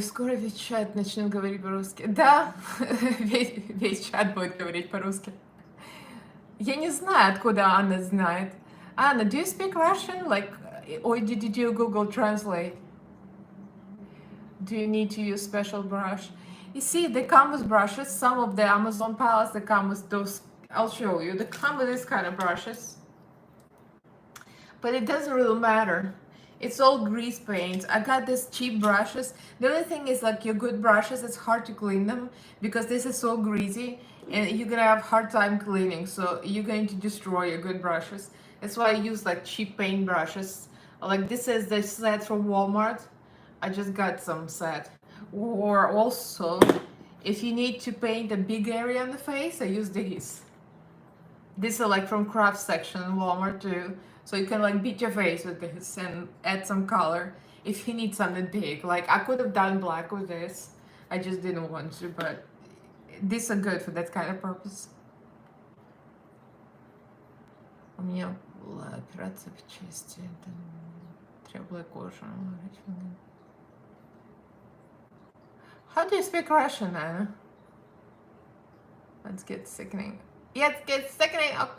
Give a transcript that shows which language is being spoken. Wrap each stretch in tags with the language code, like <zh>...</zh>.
<ru>Скоро весь чат начнет говорить по-русски. Да, весь чат будет говорить по-русски. Я не знаю, откуда Анна знает.</ru> <en>Anna, do you speak Russian? Like, or did you do Google Translate? Do you need to use special brush? You see, they come with brushes. Some of the Amazon palettes, they come with those. I'll show you. They come with this kind of brushes. But it doesn't really matter. It's all grease paint. I got these cheap brushes. The only thing is, like, your good brushes, it's hard to clean them because this is so greasy and you're gonna have hard time cleaning. So you're going to destroy your good brushes. That's why I use like cheap paint brushes. Like this is the set from Walmart. I just got some set. Or also, if you need to paint a big area on the face, I use these. These are like from craft section in Walmart too. So you can like beat your face with this and add some color if you need something big. Like I could have done black with this. I just didn't want to, but these are good for that kind of purpose.</en> <ru>У меня была операция в чести, требовала кожу.</ru> <en>How do you speak Russian, Anna? Let's get sickening. Let's get sickening.</en>